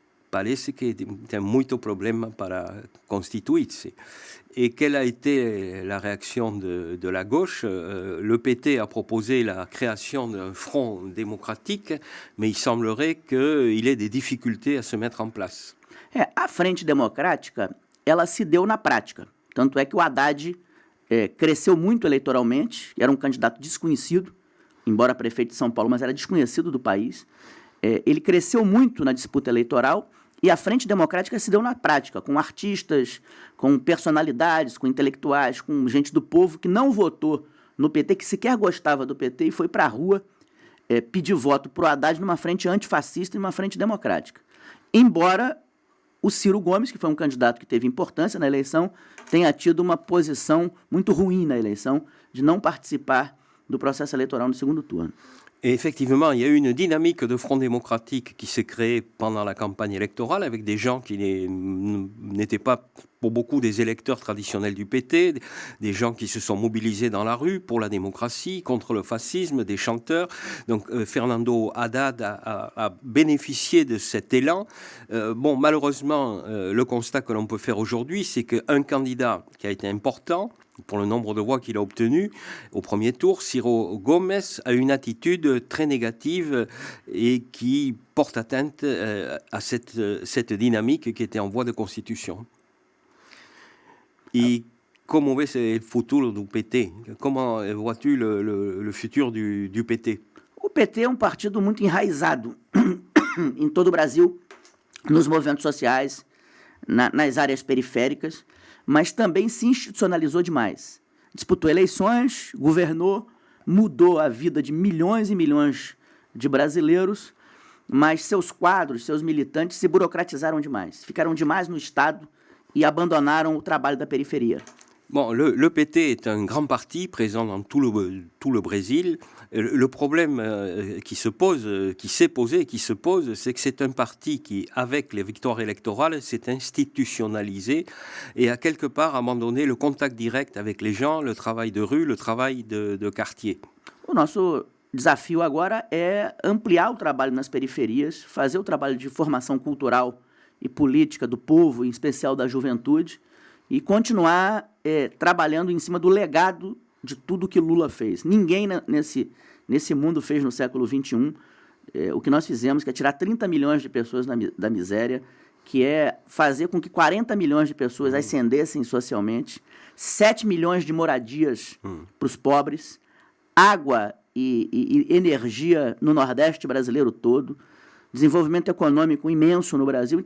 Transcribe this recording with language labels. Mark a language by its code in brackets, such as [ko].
[pt] Parece que tem muito problema para constituir-se. [fr] Et quelle a été la réaction de la gauche? Le PT a proposé la création d'un front démocratique, mais il semblerait qu'il ait des difficultés à se mettre en place. [pt] A Frente Democrática, ela se deu na prática. Tanto é que o Haddad cresceu muito eleitoralmente, era um candidato desconhecido, embora prefeito de São Paulo, mas era desconhecido do país. Ele cresceu muito na disputa eleitoral e a Frente Democrática se deu na prática, com artistas, com personalidades, com intelectuais, com gente do povo que não votou no PT, que sequer gostava do PT e foi para a rua pedir voto para o Haddad numa frente antifascista e numa frente democrática. Embora o Ciro Gomes, que foi um candidato que teve importância na eleição, tenha tido uma posição muito ruim na eleição de não participar do processo eleitoral no segundo turno. [fr] Et effectivement, il y a eu une dynamique de Front démocratique qui s'est créée pendant la campagne électorale avec des gens qui n'étaient pas pour beaucoup des électeurs traditionnels du PT, des gens qui se sont mobilisés dans la rue pour la démocratie, contre le fascisme, des chanteurs. Donc Fernando Haddad a bénéficié de cet élan. Malheureusement, le constat que l'on peut faire aujourd'hui, c'est qu'un candidat qui a été important, pour le nombre de voix qu'il a obtenu au premier tour, Ciro Gomes a une attitude très négative et qui porte atteinte à cette dynamique qui était en voie de constitution. Et comment ves le futur du PT? Comment vois-tu le futur du PT? [pt] O PT é um partido muito enraizado em todo o Brasil, nos movimentos sociais, nas áreas periféricas, mas também se institucionalizou demais. Disputou eleições, governou, mudou a vida de milhões e milhões de brasileiros, mas seus quadros, seus militantes se burocratizaram demais, ficaram demais no Estado e abandonaram o trabalho da periferia. [fr] Bon, le PT est un grand parti présent dans tout le Brésil. Le problème qui s'est posé et qui se pose, c'est que c'est un parti qui, avec les victoires électorales, s'est institutionnalisé et a quelque part abandonné le contact direct avec les gens, le travail de rue, le travail de quartier. [pt] O nosso desafio agora é ampliar o trabalho nas periferias, fazer o trabalho de formação cultural e política do povo, em especial da juventude, e continuar trabalhando em cima do legado de tudo que Lula fez. Ninguém nesse mundo fez no século XXI o que nós fizemos, que é tirar 30 milhões de pessoas da miséria, que é fazer com que 40 milhões de pessoas ascendessem socialmente, 7 milhões de moradias para os pobres, água e energia no Nordeste brasileiro todo, desenvolvimento econômico imenso no Brasil.